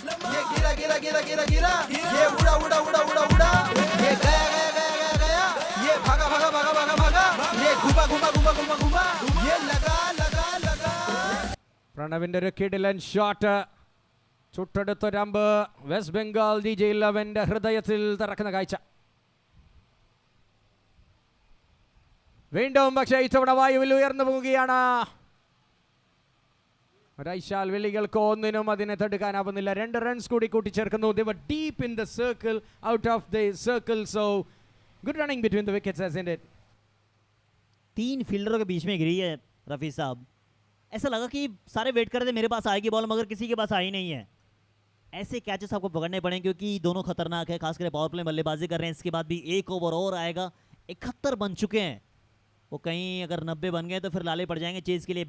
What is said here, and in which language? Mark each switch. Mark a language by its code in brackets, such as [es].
[hi] ये गिरा गिरा गिरा गिरा गिरा, ये उड़ा उड़ा उड़ा उड़ा उड़ा, ये गया गया गया गया गया, ये भागा भागा भागा भागा भागा, ये घुमा घुमा घुमा घुमा घुमा, ये लगा लगा लगा। [ml] പ്രണവിന്റെ ഒരു കിടിലൻ ഷോട്ട്, ചുട്ടെടുത്തൊരമ്പ് വെസ്റ്റ് ബംഗാൾ DJ11 ഹൃദയത്തിൽ തറക്കുന്ന കാഴ്ച. വീണ്ടും പക്ഷേ ഇത്തവണ വായുവിൽ ഉയർന്നു പോവുകയാണ്. റൈശാൽ വിളികൾക്ക് ഒന്നിനും അതിനെ തടുക്കാനാവുന്നില്ല. 2 റൺസ് കൂടി കൂട്ടിച്ചേർക്കുന്നു. [en] They were deep in the circle, out of the circle, so good running between the wickets, hasn't it? [hi] 3 फील्डरों के बीच में गिरी है रफी साहब। ऐसा लगा कि सारे वेट कर रहे थे मेरे पास आएगी बॉल, मगर किसी के पास आई नहीं है। ऐसे कैचेस आपको पकड़ने पड़ेंगे क्योंकि दोनों खतरनाक है, खासकर पावर प्ले बल्लेबाजी कर रहे हैं। इसके बाद भी एक ओवर और आएगा। 71 बन चुके हैं, वो कहीं अगर 90 बन गए तो फिर लाले पड़ जाएंगे चेज के लिए।